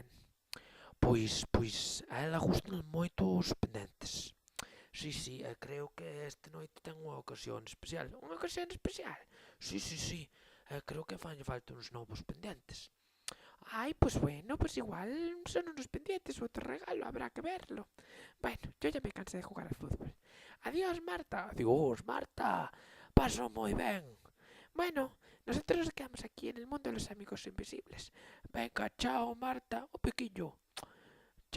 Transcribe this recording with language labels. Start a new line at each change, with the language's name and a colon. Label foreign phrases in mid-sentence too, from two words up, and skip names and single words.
Galician: Pois, a ela gustan moito os pendentes. Si, creo que esta noite ten unha ocasión especial. Unha ocasión especial? Si. Creo que fanlle falta uns novos pendentes. Ai, pois bueno, pois igual son
Spanish: unos pendientes,
Galician: outro regalo,
Spanish: habrá que verlo. Bueno, yo ya me cansé de jugar al fútbol.
Galician: Adiós, Marta. Adiós, Marta. Paso moi ben.
Spanish: Bueno, nosotros nos quedamos aquí en el mundo de los amigos invisibles. Venga, chao, Marta. Un pequeño. Chao.